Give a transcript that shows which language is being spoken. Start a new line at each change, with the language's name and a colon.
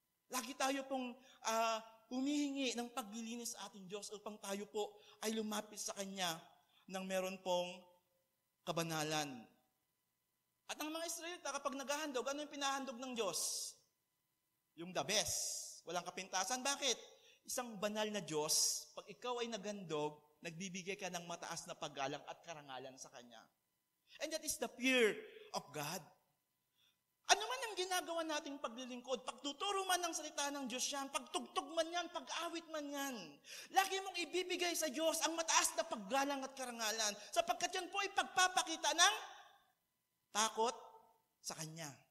Filipino: Lagi tayo pong humihingi ng paglilinis sa ating Diyos upang tayo po ay lumapit sa Kanya ng meron pong kabanalan. At ang mga Israelita, kapag naghahandog, ano yung pinahandog ng Diyos? Yung
English: the best.
Filipino: Walang kapintasan. Bakit? Isang banal na Diyos, pag ikaw ay naghandog, nagbibigay ka ng mataas na paggalang at karangalan sa Kanya.
English: And that is the fear of God.
Filipino: Ano man ang ginagawa nating paglilingkod, pagtuturo man ng salita ng Diyos yan, pagtugtog man yan, pag-awit man yan, lagi mong ibibigay sa Diyos ang mataas na paggalang at karangalan, sapagkat yan po ay pagpapakita ng takot sa Kanya.